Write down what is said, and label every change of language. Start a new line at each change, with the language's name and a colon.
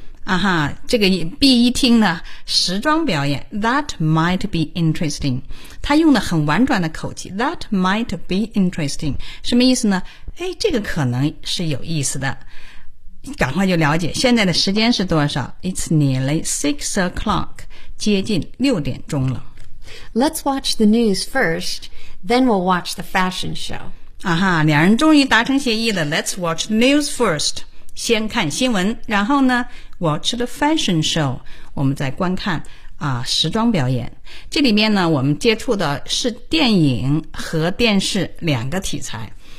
Chinese: 啊哈，这个 B 一听呢，时装表演。
English: That might be interesting.
Chinese: 他用的很婉转的口气。
English: That might be interesting.
Chinese: 什么意思呢？哎，这个可能是有意思的。赶快就了解，现在的时间是多少？
English: It's nearly 6 o'clock.
Chinese: 接近六点钟了。
English: Let's watch the news first, then we'll watch the fashion show.
Chinese: 啊哈，两人终于达成协议了。
English: Let's watch the news first.
Chinese: 先看新闻，然后呢
English: ，watch the fashion show.
Chinese: 我们再观看啊时装表演。这里面呢，我们接触的是电影和电视两个题材。